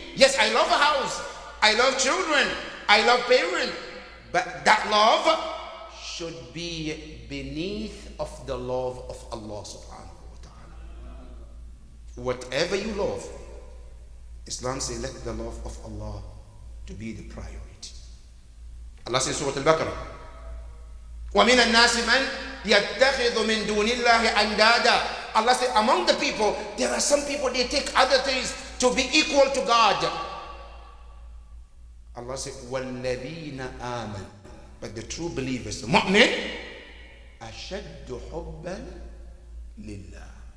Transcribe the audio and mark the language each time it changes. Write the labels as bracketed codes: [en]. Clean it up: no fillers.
[en] Yes, I love a house, I love children, I love parents, but that love should be beneath of the love of Allah subhanahu wa ta'ala. Whatever you love, Islam says let the love of Allah to be the priority. Allah says in Surah Al-Baqarah, [ar] وَمِنَ النَّاسِ مَنْ يَتَّخِذُ مِنْ دُونِ اللَّهِ أَنْدَادًا. [en] Allah said, among the people, there are some people, they take other things to be equal to God. Allah said, [ar] وَالَّذِينَ آمَنُوا, [en] but the true believers, the mu'min, [ar] أَشَدُّ حُبًّا لِلَّهِ.